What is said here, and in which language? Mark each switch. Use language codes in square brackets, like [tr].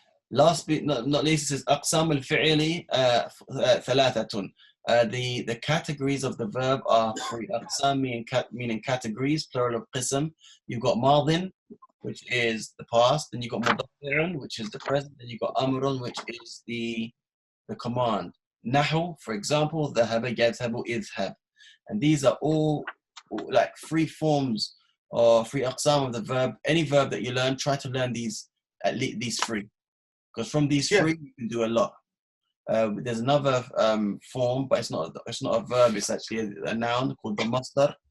[en] Last but not least, it says [ar] أقسام الفعل ثلاثة. [en] The categories of the verb are 3. أقسام meaning categories, plural of qism. You've got ماضٍ, which is the past. Then you've got مضارع, which is the present. Then you've got أمر, which is the command. [ar] نحو, [en] for example, [ar] ذهب يذهب اذهب. [en] And these are all like 3 forms or 3 أقسام of the verb. Any verb that you learn, try to learn at least these 3. Because from these 3, you can do a lot. There's another form, but it's not a verb. It's actually a noun called the masdar,